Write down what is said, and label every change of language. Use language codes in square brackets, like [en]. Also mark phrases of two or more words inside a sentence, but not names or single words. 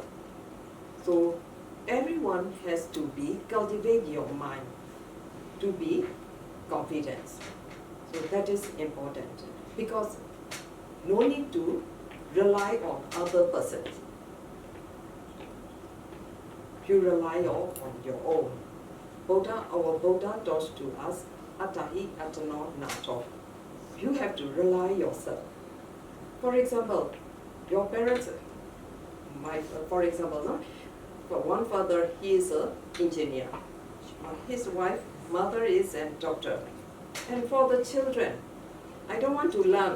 [en] So everyone has to cultivate your mind to be confidence. So that is important because no need to rely on other persons. You rely on your own. Our Buddha taught to us, [pi] atahi atano nato. [en] You have to rely yourself. For example, your parents, for example, no? For one father, he is an engineer. His wife, mother is a doctor. And for the children, I don't want to learn.